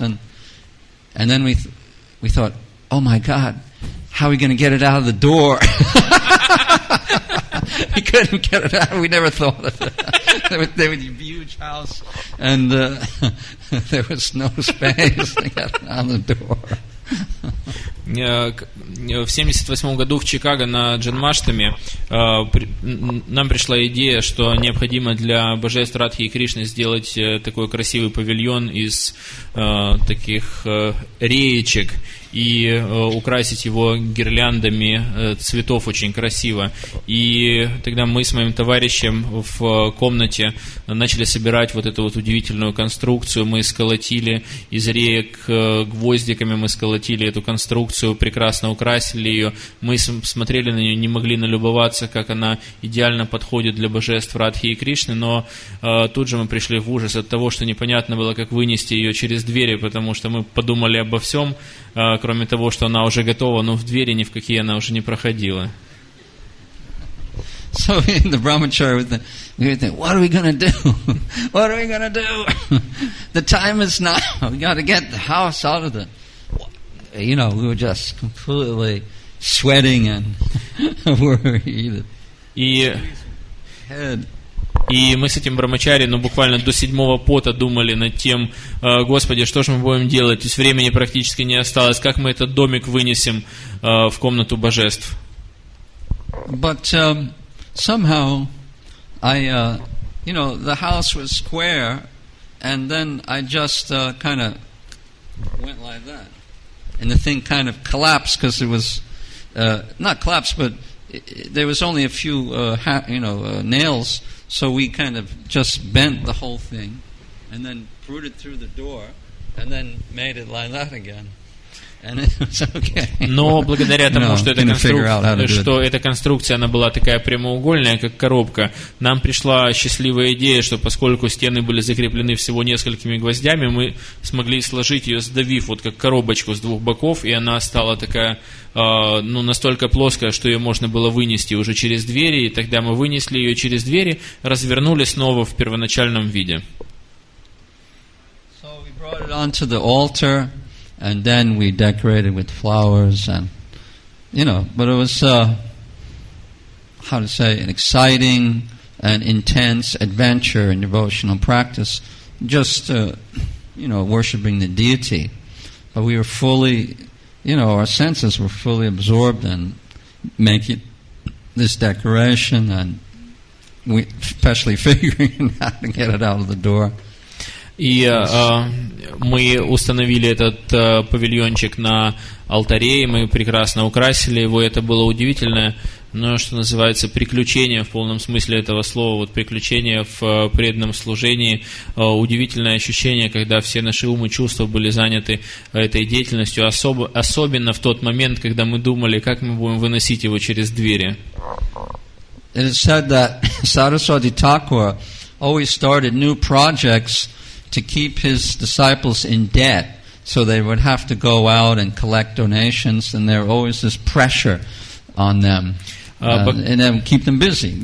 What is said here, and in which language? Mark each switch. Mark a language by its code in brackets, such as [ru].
[en] And then we thought, oh my God, how are we going to get it out of the door? We couldn't get it out. We never thought of it. There was a huge house, and there was no space to get it out of the door. [ru] В 1978 году в Чикаго на Джанмаштами нам пришла идея, что необходимо для божеств Радхи и Кришны сделать такой красивый павильон из таких реечек и украсить его гирляндами цветов очень красиво. И тогда мы с моим товарищем в комнате начали собирать вот эту вот удивительную конструкцию. Мы сколотили из реек гвоздиками, мы сколотили эту конструкцию, прекрасно украсили ее. Мы смотрели на нее, не могли налюбоваться, как она идеально подходит для божеств Радхи и Кришны, но тут же мы пришли в ужас от того, что непонятно было, как вынести ее через двери, потому что мы подумали обо всем, кроме того, что она уже готова, но в двери ни в какие она уже не проходила. [en] So in the brahmachari, we would think, what are we going to do? What are we going to do? The time is now. We got to get the house out of the... we were just completely sweating and worried. [ru] И мы с этим брамачари, буквально до седьмого пота думали над тем, Господи, что же мы будем делать? То есть времени практически не осталось. Как мы этот домик вынесем в комнату божеств? [en] But somehow, the house was square, and then I just kind of went like that. And the thing kind of collapsed because it was, not collapsed, but there was only a few, nails. So we kind of just bent the whole thing and then rooted through the door and then made it like that again. And it was okay. [ru] Но благодаря тому, что эта конструкция она была такая прямоугольная, как коробка, нам пришла счастливая идея, что поскольку стены были закреплены всего несколькими гвоздями, мы смогли сложить ее, сдавив вот как коробочку с двух боков, и она стала такая, настолько плоская, что ее можно было вынести уже через двери, и тогда мы вынесли ее через двери, развернули снова в первоначальном виде. [en] So we brought it onto the altar. And then we decorated with flowers and, but it was, an exciting and intense adventure in devotional practice, just, worshiping the deity. But we were fully, our senses were fully absorbed in making this decoration and especially figuring how to get it out of the door. [ru] И мы установили этот павильончик на алтаре, и мы прекрасно украсили его, это было удивительное, но, что называется, приключение в полном смысле этого слова, вот приключение в преданном служении, удивительное ощущение, когда все наши умы и чувства были заняты этой деятельностью, особенно в тот момент, когда мы думали, как мы будем выносить его через двери. [en] It is said that Saraswati Thakur always started new projects to keep his disciples in debt, so they would have to go out and collect donations, and there was always this pressure on them, and then keep them busy.